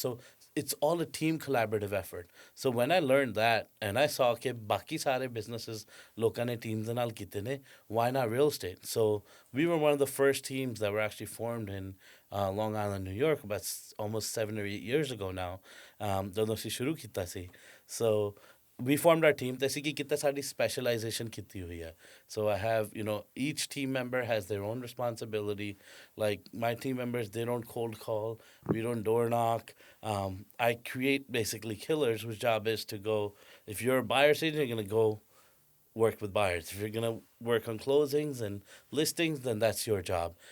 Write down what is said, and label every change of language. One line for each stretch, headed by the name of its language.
English: So it's all a team collaborative effort. So when I learned that, and I saw
Punjabi: ke baki sare businesses lokan ne teams de naal kite ne,
English: why not real estate? So we were one of the first teams that were actually formed in Long Island, New York, about almost 7 or 8 years ago now.
Punjabi: ਜਦੋਂ ਅਸੀਂ ਸ਼ੁਰੂ ਕੀਤਾ ਸੀ. So we formed our team. ਤੇ ਅਸੀਂ ਕੀ ਕੀਤਾ ਸਾਡੀ specialization ਕੀਤੀ ਹੋਈ ਹੈ.
English: So I have, each team member has their own responsibility. Like my team members, they don't cold call. We don't door knock. I create basically killers whose job is to go, if you're a buyer's agent, you're going to go work with buyers. If you're going to work on closings and listings, then that's your job.